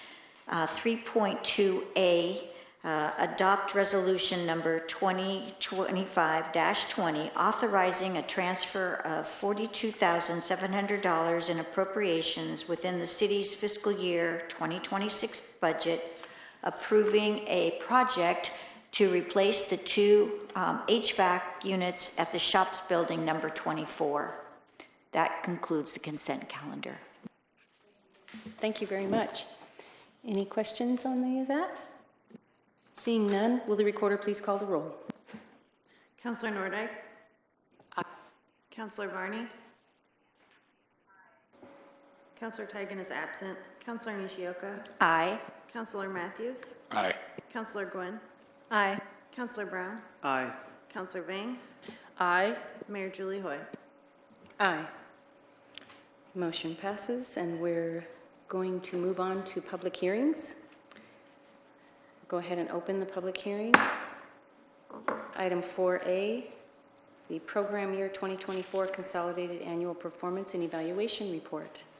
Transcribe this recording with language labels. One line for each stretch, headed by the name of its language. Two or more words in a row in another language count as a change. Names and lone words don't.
English: 3.2A, adopt resolution number 2025-20, authorizing a transfer of $42,700 in appropriations within the city's fiscal year 2026 budget, approving a project to replace the 2 HVAC units at the Shops Building number 24. That concludes the consent calendar. Thank you very much. Any questions on any of that? Seeing none, will the recorder please call the roll? Councilor Nordyke? Aye. Councilor Varney? Councilor Tigan is absent. Councilor Nishioka? Aye. Councilor Matthews? Aye. Councilor Gwynn? Aye. Councilor Brown? Aye. Councilor Vang? Aye. Mayor Julie Hoy? Aye. Motion passes, and we're going to move on to public hearings. Go ahead and open the public hearing. Item 4A, the Program Year 2024 Consolidated Annual Performance and Evaluation Report.